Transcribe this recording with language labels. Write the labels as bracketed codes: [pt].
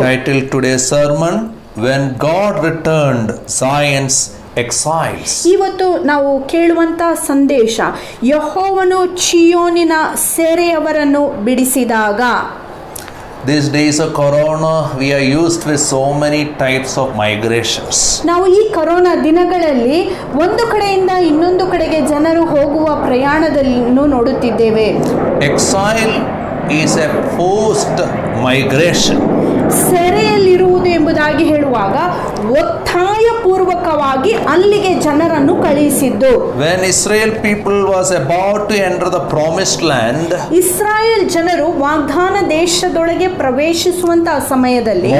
[en] I titled today's sermon, When God Returned Zion's Exiles. [kn] ಇವತ್ತು ನಾವು ಕೇಳುವಂತ ಸಂದೇಶ, ಯೆಹೋವನು ಚೀಯೋನಿನ ಸೆರೆಯವರನ್ನು ಬಿಡಿಸಿದಾಗ. [en] These days of corona, we are used with so many types of migrations. [kn] ನಾವು ಈ corona ದಿನಗಳಲ್ಲಿ ಒಂದು ಕಡೆಯಿಂದ ಇನ್ನೊಂದು ಕಡೆಗೆ ಜನರು ಹೋಗುವ ಪ್ರಯಾಣದಲ್ಲೂ ನೋಡುತ್ತಿದ್ದೇವೆ. [en] Exile is a forced migration. [kn] ಸೆರೆಯಲ್ಲಿರುವುದು ಎಂಬುದಾಗಿ ಹೇಳುವಾಗ ಒತ್ತಾಯ ಪೂರ್ವಕವಾಗಿ ಅಲ್ಲಿಗೆ ಜನರನ್ನು ಕಳುಹಿಸಿದ್ದು. [en] When Israel people was about to enter the promised land, [kn] Israel ಜನರು ವಾಗ್ದಾನ ದೇಶದೊಳಗೆ ಪ್ರವೇಶಿಸುವಂತಹ ಸಮಯದಲ್ಲಿ